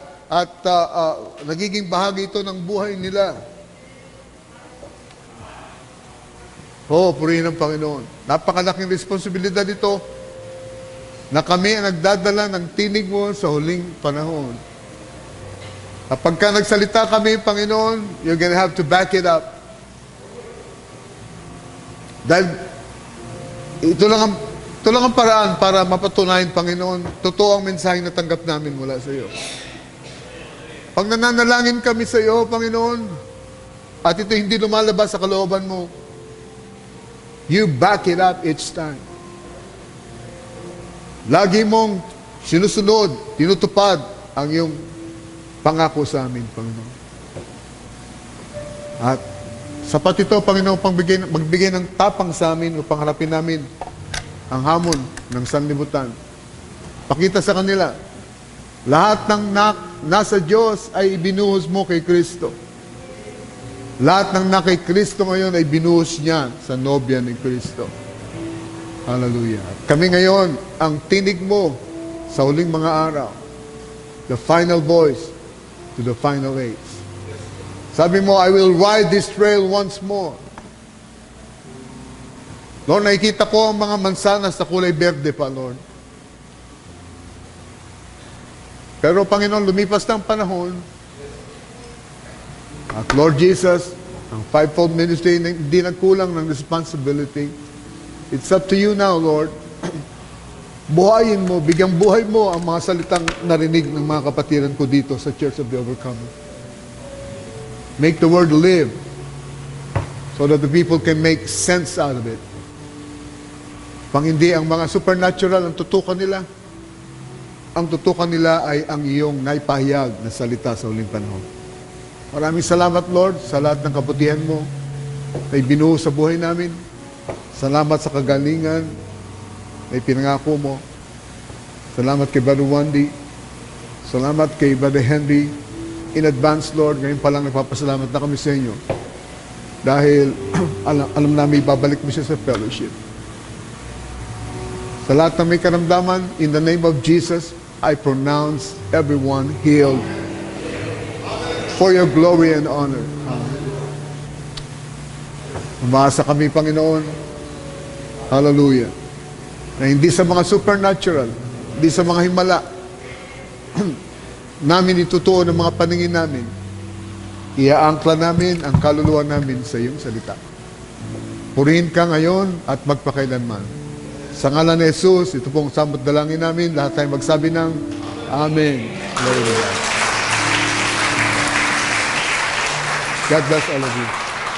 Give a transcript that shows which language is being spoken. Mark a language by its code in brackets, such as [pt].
[tl] At nagiging bahagi ito ng buhay nila. Oh, purihin ang Panginoon. Napakalaking responsibilidad ito na kami ang nagdadala ng tinig mo sa huling panahon. Kapag ka nagsalita kami, [en] Panginoon, you're gonna have to back it up. [tl] Dahil ito lang ang paraan para mapatunayan, Panginoon, totoo ang mensaheng natanggap namin mula sa iyo. Pag nananalangin kami sa iyo, Panginoon, at ito hindi lumalabas sa kalooban mo, [en] you back it up each time. [tl] Lagi mong sinusunod, tinutupad ang iyong pangako sa amin, Panginoon. At sapat ito, Panginoon, magbigay ng tapang sa amin upang harapin namin ang hamon ng sanlibutan. Pakita sa kanila, lahat ng nasa Diyos ay ibinuhos mo kay Kristo. Lahat ng kay Kristo ngayon ay binuhos niya sa nobya ni Kristo. Hallelujah. At kami ngayon, ang tinig mo sa huling mga araw, [en] the final voice to the final age. [tl] Sabi mo, [en] I will ride this trail once more. [tl] Lord, nakikita ko ang mga mansanas sa kulay berde pa, Lord. Pero, Panginoon, lumipas ng panahon. At Lord Jesus, ang fivefold ministry hindi nagkulang ng responsibility. [en] It's up to you now, Lord. [tl] Buhayin mo, bigyang buhay mo ang mga salitang narinig ng mga kapatiran ko dito sa Church of the Overcomer. [en] Make the word live so that the people can make sense out of it. [tl] Pang hindi ang mga supernatural ang tutukan nila, ang tutukan nila ay ang iyong naipahayag na salita sa huling panahon. Maraming salamat, Lord, sa lahat ng kabutihan mo na ibinuho sa buhay namin. Salamat sa kagalingan na ipinangako mo. Salamat kay Brother Wandy. Salamat kay Brother Henry. [en] In advance, [tl] Lord, ngayon pa lang nagpapasalamat na kami sa inyo. Dahil alam namin ibabalik mo siya sa fellowship. Sa lahat ng may karamdaman, [en] in the name of Jesus, I pronounce everyone healed for your glory and honor. [tl] Umaasa kami, Panginoon. Hallelujah. Na hindi sa mga supernatural, hindi sa mga himala, namin itutuon ang mga paningin namin. Iaangkla namin ang kaluluwa namin sa iyong salita. Purihin ka ngayon at magpakailanman. Sa ngalan ni Jesus, ito pong samot dalangin namin. Lahat tayo magsabi ng Amen. [en] Glory to God. God bless all of you.